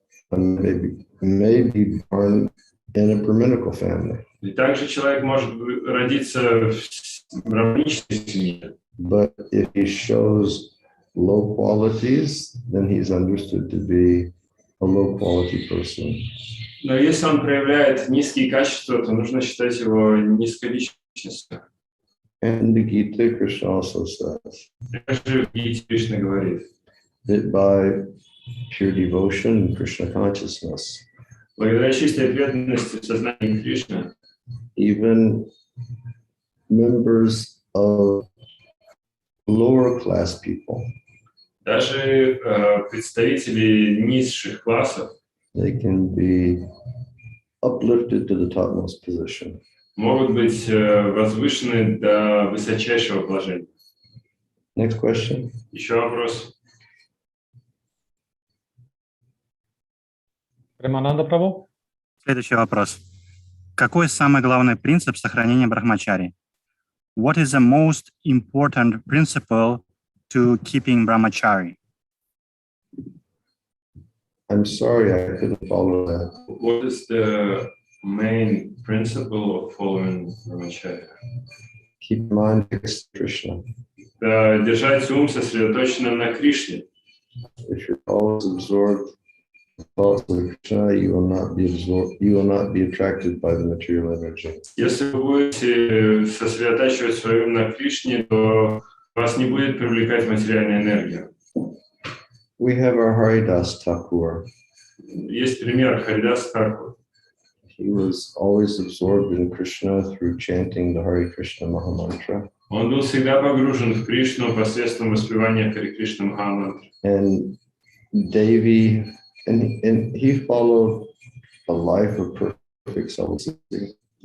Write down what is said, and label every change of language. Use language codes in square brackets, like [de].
[en] And may be born in a brahminical family. [ru] И также человек может родиться в браманической семье. [en] But if he shows low qualities, then he's understood to be a low quality person. [ru] Но если он проявляет низкие качества, то нужно считать его низколичностью. [en] And the Gita, Krishna also says [ru] Также в Гите Кришна говорит, [en] that by pure devotion and Krishna consciousness, [ru] благодаря чистой преданности в сознании Кришны, [en] even members of lower class people, [ru] даже представители низших классов [en] they can be uplifted to the topmost position. [ru] могут быть возвышены до высочайшего положения. [en] Next question. [ru] Еще вопрос. Премананда Прабху. Следующий вопрос. Какой самый главный принцип сохранения брахмачари? [en] What is the most important principle to keeping brahmachari? I'm sorry, I couldn't follow that. What is the main principle of following brahmacharya? Keep mind fixed on Krishna. [ru] Держать ум сосредоточенным на Кришне. [en] If you're always absorbed follow Krishna, you will not be absorbed, you will not be attracted by the material energy. [ru] Если вы будете сосредотачивать свой ум на Кришне, то вас не будет привлекать материальная энергия. [en] We have our Haridas Thakur. [ru] Есть пример Харидас Тхакур. [en] He was always absorbed in Krishna through chanting the Hare Krishna Mahamantra. [ru] Он был всегда погружен в Кришну посредством воспевания Харе Кришна Махамантры. [en] And Devi, and he followed a life of perfect celibacy.